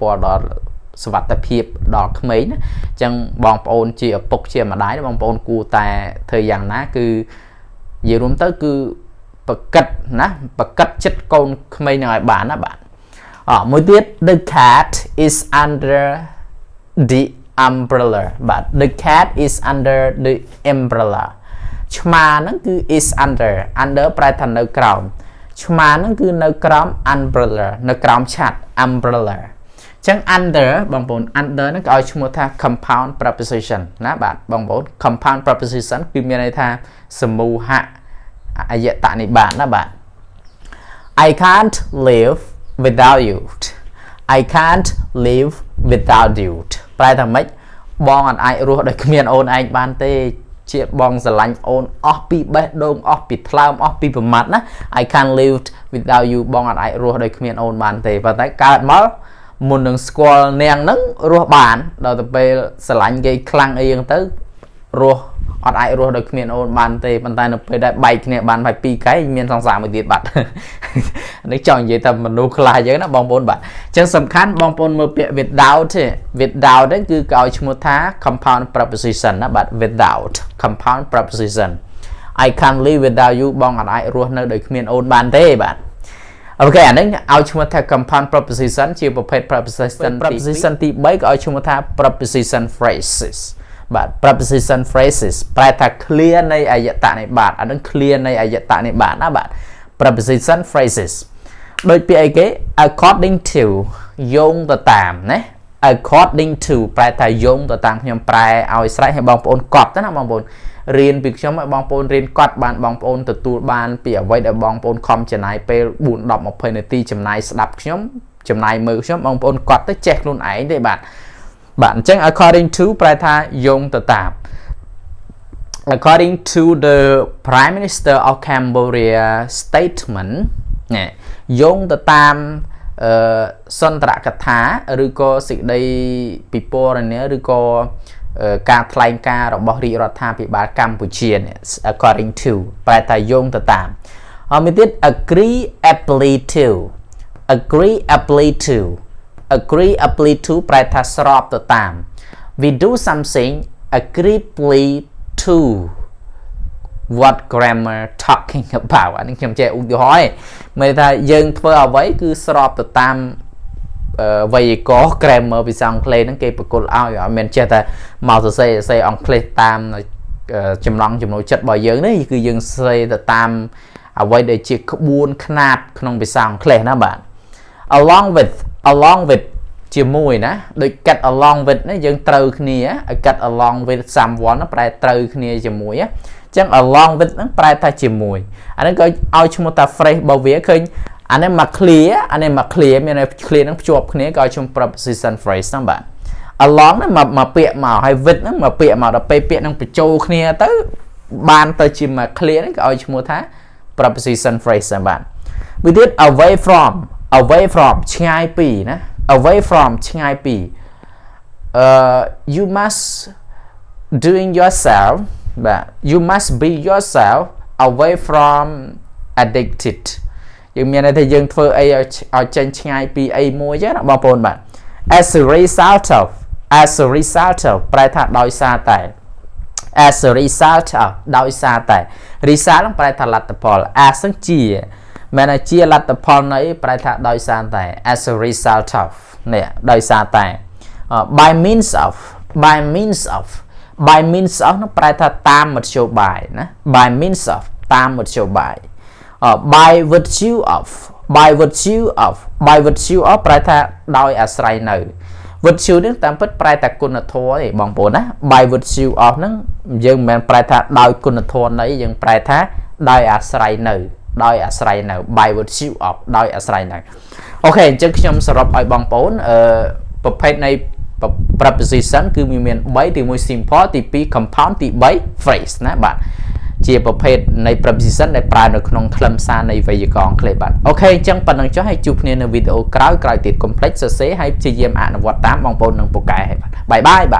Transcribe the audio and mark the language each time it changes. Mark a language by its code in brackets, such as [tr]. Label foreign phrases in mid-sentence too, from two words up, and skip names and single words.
[km] ពាល់ដល់សុវត្ថិភាពដល់ក្មេងណាអញ្ចឹងបងប្អូនជាឪពុកជាម្ដាយបងប្អូនគួរតែធ្វើយ៉ាងណាគឺ និយាយរួមទៅគឺប្រកិតចិត្តកូនក្មេងនឹងឲ្យបានណាបាទមួយទៀត [en] the cat is under the umbrella [km] បាទ [en] the cat is under the umbrella [km] ឆ្មាហ្នឹងគឺ [en] is under [km] ប្រែថានៅក្រោមឆ្មាហ្នឹងគឺនៅក្រោម umbrella នៅក្រោមឆ័ត្រ umbrella អញ្ចឹង under បងប្អូន under ហ្នឹងក៏ឲ្យឈ្មោះថា [en] compound preposition [km] ណាបាទបងប្អូន [en] compound preposition [km] គឺមានន័យថាសមូហៈអយតនិបាតណាបាទ [en] I can't live without you I can't live without you [km] ប្រែថាម៉េចបងអត់អាចរស់ដោយគ្មានអូនឯងបានទេជាបងស្រឡាញ់អូនអស់ពីបេះដូងអស់ពីថ្លើមអស់ពីប្រមាត់ណា [en] I can't live without you [km] បងអត់អាចរស់ដោយគ្មានអូនបានទេប៉ុន្តែកើតមកមុននឹងស្គាល់នាងហ្នឹងរស់បានដល់ទៅពេល ស្រឡាញ់គេខ្លាំងអីហ្នឹងទៅរស់អត់អាចរស់ដោយគ្មានអូនបានទេប៉ុន្តែនៅពេលដែលបែកគ្នាបានហើយ2ខែមានសង្សារមួយទៀតបាត់នេះចង់និយាយថាមនុស្សខ្លះអញ្ចឹងណាបងប្អូនបាទអញ្ចឹងសំខាន់បងប្អូនមើលពាក្យ without ទេ without ហ្នឹងគឺគេ ឲ្យឈ្មោះថា [en] compound preposition [km] ណាបាទ [en] without compound preposition I can't live without you [km] បងអត់អាចរស់នៅដោយគ្មានអូនបានទេបាទអូខេអានេះឲ្យឈ្មោះថា [en] compound preposition [km] ជាប្រភេទ preposition ទី3 ក៏ឲ្យឈ្មោះថា [en] preposition phrases [km] បាទ [en] preposition phrases [km] ប្រែថា clear នៃអយតនិបាតអានឹង clear នៃអយតនិបាតណាបាទ [en] preposition phrases [km] ដូចពាក្យអីគេ according to យោងទៅតាមណា [en] according to [km] ប្រែថាយោងទៅតាមខ្ញុំប្រែឲ្យស្រេចឲ្យបងប្អូនកត់ទៅណាបង ប្អូនរៀនពីខ្ញុំឲ្យបងប្អូនរៀនកត់បានបងប្អូនទទួលបានពីអ្វីដែលបងប្អូនខំចំណាយពេល4 10 20នាទីចំណាយស្ដាប់ខ្ញុំចំណាយមើលខ្ញុំបងប្អូនកត់ទៅចេះខ្លួនឯងទេបាទបាទអញ្ចឹង [en] according to [km] ប្រែថាយោងទៅតាម [en] according to the Prime Minister of Cambodia statement [km] ណែយោងទៅតាមសន្ទរកថាឬក៏សេចក្តីពិពណ៌នាឬក៏ ការថ្លែងការណ៍របស់រាជរដ្ឋាភិបាលកម្ពុជានេះ [en] according to [km] ប្រែថាយោងទៅតាមមានទៀត [en] agreeably to agreeably to agreeably to [km] ប្រែថាស្របទៅតាម [en] we do something agreeably to what grammar talking about [km] អានេះខ្ញុំចេះឧទាហរណ៍មានថាយើង ធ្វើអ្វីគឺស្របទៅតាមវេយ្យាករណ៍ grammar ភាសាអង់គ្លេសហ្នឹងគេប្រកល់ឲ្យមិនចេះតែមកសរសេរអង់គ្លេសតាមចំណង់ចំណូលចិត្តរបស់យើងនេះគឺយើងសរសេរ ទៅតាមអ្វីដែលជាក្បួនខ្នាតក្នុងភាសាអង់គ្លេសណាបាទ [en] along with [km] ជាមួយណាដូច [en] get along with [km] នេះយើងត្រូវគ្នាឲ្យ get [en] along with someone [km] ប្រែត្រូវគ្នាជាមួយអញ្ចឹង [en] along with [km] ហ្នឹងប្រែថាជាមួយអានេះក៏ឲ្យឈ្មោះថា phrase របស់វាឃើញអានេះមក clear អានេះមក clear មានន័យ clear ហ្នឹងភ្ជាប់គ្នាក៏ឲ្យឈ្មោះ [en] preposition phrase [km] ហ្នឹងបាទ along ហ្នឹងមកពាក្យមកហើយ with ហ្នឹងមកពាក្យមកដល់ពេលពាក្យហ្នឹងបញ្ចូលគ្នាទៅបានទៅជាមក clear ហ្នឹងក៏ឲ្យឈ្មោះថា [en] preposition phrase [km] ហ្នឹងបាទវាទៀត [en] away from [km] ឆ្ងាយពីណា [en] away from [km] ឆ្ងាយពី [en] you must doing yourself បាទ you must be yourself away from addicted [km] យើងមានន័យថាយើងធ្វើអី ឲ្យចេញឆ្ងាយពីអីមួយចឹងណាបងប្អូនបាទ [en] as a result of [km] ប្រែថាដោយសារតែ [en] as a result of [km] ដោយសារតែ result ហ្នឹងប្រែថាលទ្ធផល as ហ្នឹងជាមែនថាជាលទ្ធផលនៃប្រែថាដោយសារតែ [en] as a result of [km] នេះដោយសារតែ [en] by means of [km] នោះប្រែថាតាមមធ្យោបាយណា [en] by means of [km] តាមមធ្យោបាយ [en] by virtue of [km] ប្រែថាដោយអាស្រ័យនៅ virtue នេះតាមពិត ប្រែថាគុណធម៌ទេបងប្អូនណា [en] by virtue of [km] ហ្នឹងយើងមិនមែនប្រែថាដោយគុណធម៌នៃ យើងប្រែថាដោយអាស្រ័យនៅ [en] by virtue of [km] ដោយអាស្រ័យនៅអូខេអញ្ចឹងខ្ញុំសរុបឲ្យបងប្អូនប្រភេទនៃ preposition គឺវាមាន3ទី1 simple ទី2 compound ទី3 phrase ណាបាទជាប្រភេទនៃ preposition ដែលប្រើនៅក្នុងខ្លឹមសារនៃវេយ្យាករណ៍អង់គ្លេសបាទអូខេអញ្ចឹងប៉ុណ្្នឹងចុះហើយជួបគ្នានៅវីដេអូក្រោយទៀតកុំភ្លេចសរសេរហើយព្យាយាមអនុវត្តតាមបងប្អូននឹងពូកែហើយបាទបាយបាទ